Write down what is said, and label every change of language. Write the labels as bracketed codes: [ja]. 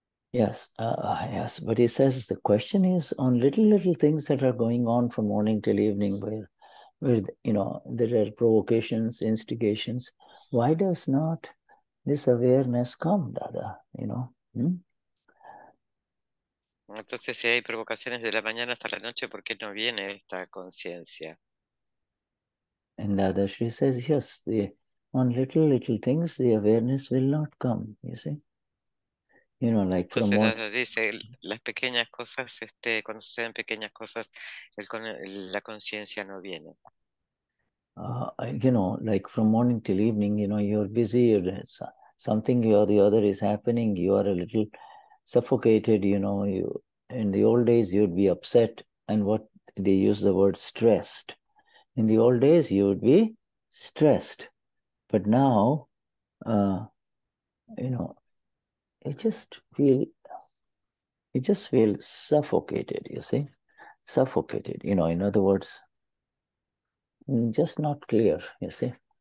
[en] Yes, yes, but he says the question is on little things that are going on from morning till evening, where there are provocations, instigations. Why does not this awareness come, Dada? [es] Entonces, si hay provocaciones de la mañana hasta la noche, ¿por qué no viene esta conciencia? [en] And Dadashri says, yes, on little things, the awareness will not come, you see. Like from [es] Entonces, [en] what [es] Dada dice, las pequeñas cosas, cuando suceden pequeñas cosas, la conciencia no viene. [en] like from morning till evening, you're busy, something or the other is happening, you are a little suffocated, you in the old days you'd be upset, and what they use the word stressed. In the old days you would be stressed, but now you just feel suffocated, you see, suffocated, in other words, just not clear, you see.